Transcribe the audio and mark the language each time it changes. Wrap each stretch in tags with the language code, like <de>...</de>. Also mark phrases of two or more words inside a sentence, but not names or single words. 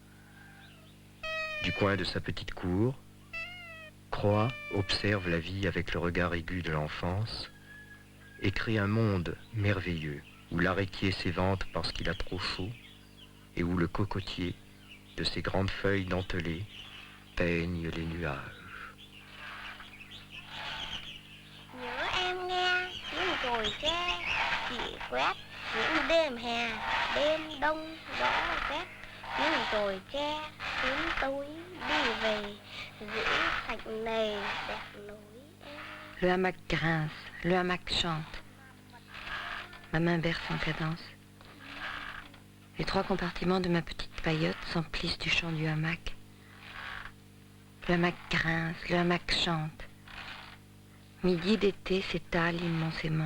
<fr>Du coin de sa petite cour, Croix observe la vie avec le regard aigu de l'enfance et crée un monde merveilleux où l'arrêtier s'évente parce qu'il a trop chaud et où le cocotier, de ses grandes feuilles dentelées, peigne les nuages.</fr> <vi>Nhớ em nghe những chồi tre chỉ quét những đêm hè, đêm đông gió rét, những chồi tre sớm tối đi về giữ sạch nề đẹp lối em.</vi> <fr>Le hamac grince, le hamac chante. Ma main berce en cadence. Les trois compartiments de ma petite paillote s'emplissent du chant du hamac. Le hamac grince, le hamac chante. Midi d'été s'étale immensément.</fr>